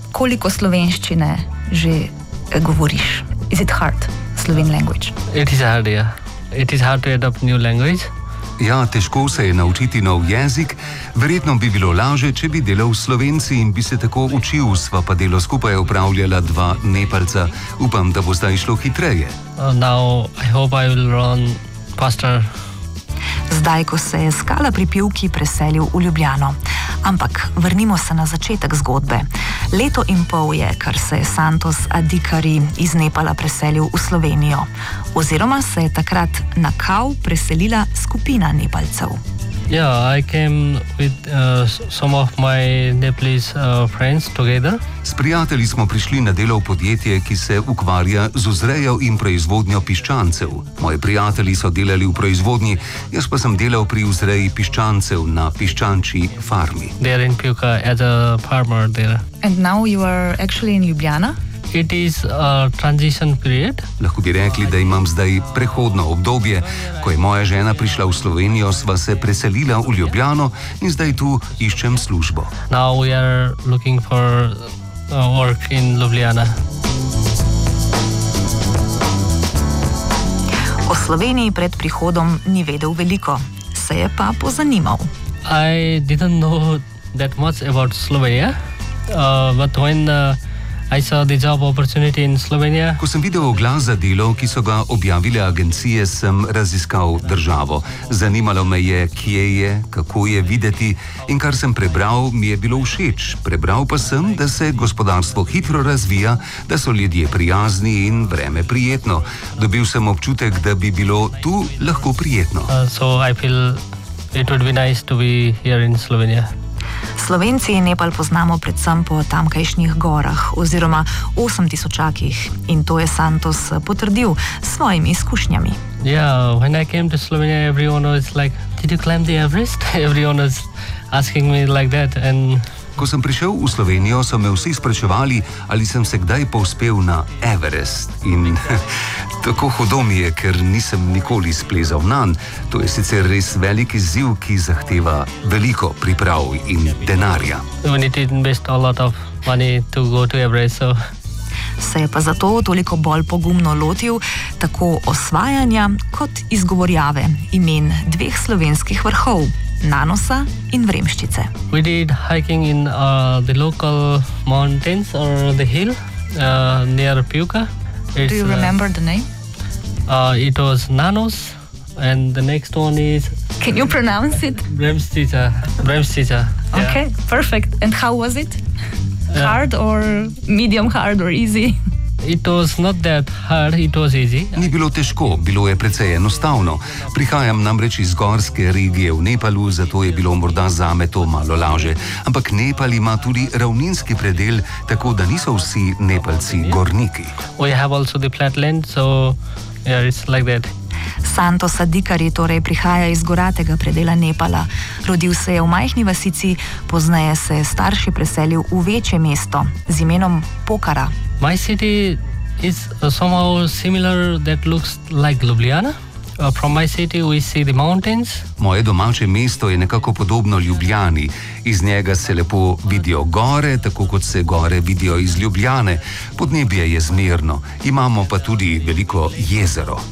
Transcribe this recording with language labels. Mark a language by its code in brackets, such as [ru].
[sl] Koliko slovenščine že govoriš? [en] Is it hard, Slovene language? It is hard, yeah. It is hard to adopt new language. [sl] Ja, težko se je naučiti nov jezik. Verjetno bi bilo lažje, če bi delal s Slovenci in bi se tako učil. Sva pa delo skupaj opravljala dva Nepalca. Upam, da bo zdaj šlo hitreje. [en] Now I hope I will run faster. [sl] Zdaj, ko se je Skala pri Pivki preselil v Ljubljano. Ampak vrnimo se na začetek zgodbe. Leto in pol je, kar se je Santos Adikari iz Nepala preselil v Slovenijo. Oziroma se je takrat na kao preselila skupina Nepalcev. [en] Ja, I came with some of my Nepalese friends together. [sl] S prijatelji smo prišli na delo v podjetje, ki se ukvarja z vzrejo in proizvodnjo piščancev. Moji prijatelji so delali v proizvodnji, jaz pa sem delal pri vzreji piščancev na piščančji farmi. [en] There in Pivka as a farmer there. And now you are actually in Ljubljana? It is a transition period. [sl] Lahko bi rekli, da imam zdaj prehodno obdobje. Ko je moja žena prišla v Slovenijo, sva se preselila v Ljubljano in zdaj tu iščem službo. [en] Now we are looking for work in Ljubljana. [sl] O Sloveniji pred prihodom ni vedel veliko, se je pa pozanimal. [en] I didn't know that much about Slovenia, but when I saw the job opportunity in Slovenia. [sl] Ko sem videl oglas za delo, ki so ga objavile agencije, sem raziskal državo. Zanimalo me je, kje je, kako je videti, in kar sem prebral, mi je bilo všeč. Prebral pa sem, da se gospodarstvo hitro razvija, da so ljudje prijazni in vreme prijetno. Dobil sem občutek, da bi bilo tu lahko prijetno. [en] So I feel it would be nice to be here in Slovenia. [sl] Slovenci Nepal poznamo predvsem po tamkajšnjih gorah oziroma 8000-akih in to je Santos potrdil s svojimi izkušnjami. [en] Yeah, when I came to Slovenia, everyone was like, did you climb the Everest? Everyone was asking me like that and... [sl] Ko sem prišel v Slovenijo, so me vsi spraševali, ali sem se kdaj povzpel na Everest. In tako hudo mi je, ker nisem nikoli splezal nanj. To je sicer res velik izziv, ki zahteva veliko priprav in denarja. [en] We need to invest a lot of money to go to Everest, so... [sl] Se je pa zato toliko bolj pogumno lotil tako osvajanja kot izgovorjave imen dveh slovenskih vrhov. Nanosa in Vremščice. [en] We did hiking in the local mountains or the hill near Pivka. It's, do you remember the name? It was Nanos and the next one is... Can you pronounce it? Vremščica. Vremščica. Yeah. Okay, perfect. And how was it? Hard or medium hard or easy? It was not that hard, it was easy. [sl] Ni bilo težko, bilo je precej enostavno. Prihajam namreč iz gorske regije v Nepalu, zato je bilo morda zame to malo lažje. Ampak Nepal ima tudi ravninski predel, tako da niso vsi Nepalci gorniki. [en] We have also the flatland, so yeah, it's like that. [sl] Santos Adikari torej prihaja iz goratega predela Nepala. Rodil se je v majhni vasici, poznaje se je starši preselil v večje mesto z imenom Pokhara. [en] My city is somehow similar that looks like Ljubljana. From my city we see the mountains. [sl] Moje domače mesto je nekako podobno Ljubljani. Iz njega se lepo vidijo gore, tako kot se gore vidijo iz Ljubljane. Podnebje je zmerno, imamo pa tudi veliko jezero.